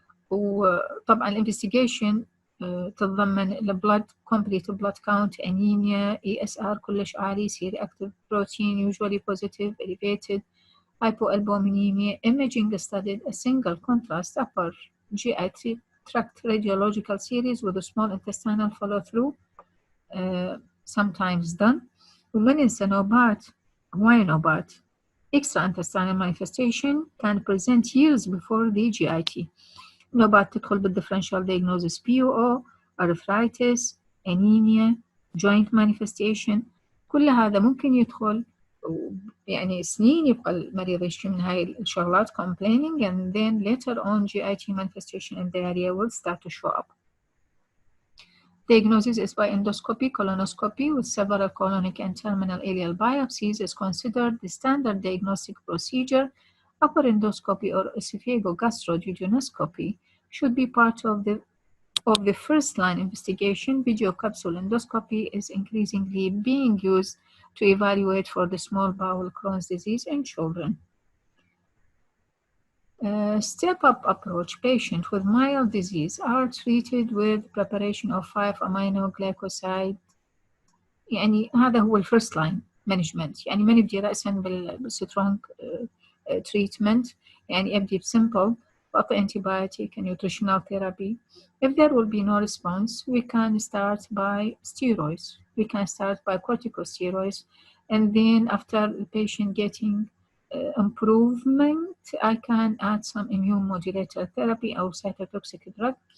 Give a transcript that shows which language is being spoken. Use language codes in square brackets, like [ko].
[ar] وطبعا الانفستيجيشن تتضمن البلد [en] complete blood count, anemia, ESR [ar] كلش عالي, [en] C-reactive protein usually positive, elevated, hypoalbuminemia. Imaging studied a single contrast upper GI tract radiological series with a small intestinal follow-through sometimes done. [ar] وما ننسى نوبات, why نوبات? [en] Extra-intestinal manifestation can present years before the GIT. [ar] نوبات تدخل بالديفرنشال [en] diagnosis POO, arthritis, anemia, joint manifestation. [ar] كل هذا ممكن يدخل يعني سنين يبقى المريض يشكي من هاي الشغلات [en] complaining, and then later on GIT manifestation and diarrhea will start to show up. Diagnosis is by endoscopy, colonoscopy with several colonic and terminal ileal biopsies is considered the standard diagnostic procedure. Upper endoscopy or esophagogastroduodenoscopy should be part of the first-line investigation. Video capsule endoscopy is increasingly being used to evaluate for the small bowel Crohn's disease in children. Step-up approach. Patients with mild disease are treated with preparation of 5-aminoglycoside. [ar] يعني هذا هو الفيرست لاين مانجمنت. يعني ما نبدي رأسا بالسترونج treatment. يعني أبدي بسمبل وأعطي [en] antibiotic and nutritional therapy. If there will be no response, we can start by steroids. We can start by corticosteroids, and then after the patient getting improvement, I can add some immune modulator therapy or cytotoxic drug.